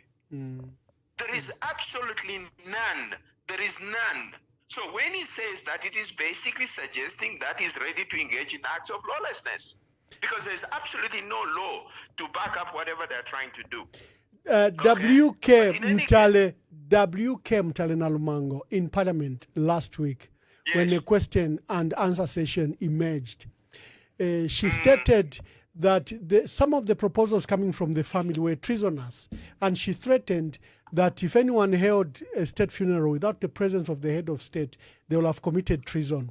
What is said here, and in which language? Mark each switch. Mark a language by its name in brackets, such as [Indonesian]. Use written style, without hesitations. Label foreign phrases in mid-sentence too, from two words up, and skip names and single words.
[English] There is absolutely none. There is none. So when he says that, it is basically suggesting that he's ready to engage in acts of lawlessness. Because there's absolutely no law to back up whatever they're trying to do. W.K. Mutale Nalumango in Parliament last week, when a question and answer session emerged, she stated that some of the proposals coming from the family were treasonous, and she threatened that if anyone held a state funeral without the presence of the head of state, they will have committed treason.